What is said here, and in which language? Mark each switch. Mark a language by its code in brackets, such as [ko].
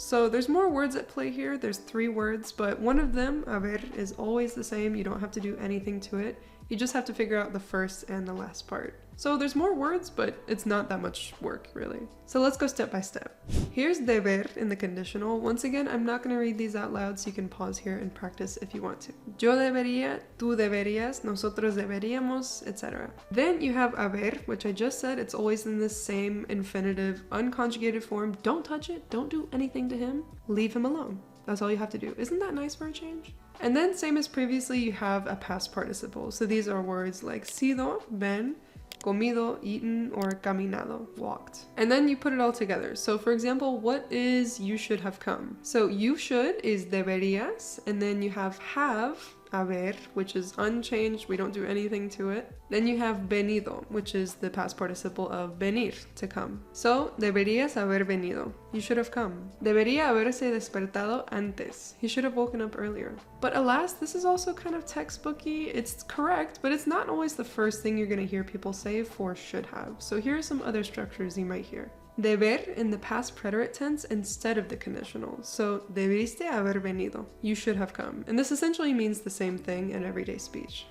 [en] So there's more words at play here. There's 3 words, but one of them, haber, is always the same. You don't have to do anything to it. You just have to figure out the first and the last part. So there's more words, but it's not that much work, really. So let's go step by step. Here's deber in the conditional. Once again, I'm not going to read these out loud, so you can pause here and practice if you want to. [es] Yo debería, tú deberías, nosotros deberíamos, etc. [en] Then you have haber, which I just said, it's always in the same infinitive, unconjugated form. Don't touch it, don't do anything to him, leave him alone. That's all you have to do. Isn't that nice for a change? And then same as previously, you have a past participle. So these are words like sido, been, comido, eaten, or caminado, walked. And then you put it all together. So for example, what is you should have come? So you should is deberías, and then you have haber, which is unchanged, we don't do anything to it. Then you have venido, which is the past participle of venir, to come. So, [es] deberías haber venido. [en] You should have come. [es] Debería haberse despertado antes. [en] He should have woken up earlier. But alas, this is also kind of textbooky. It's correct, but it's not always the first thing you're going to hear people say for should have. So here are some other structures you might hear. Deber in the past preterite tense instead of the conditional. So, [es] debiste haber venido. [en] You should have come. And this essentially means the same thing in everyday speech.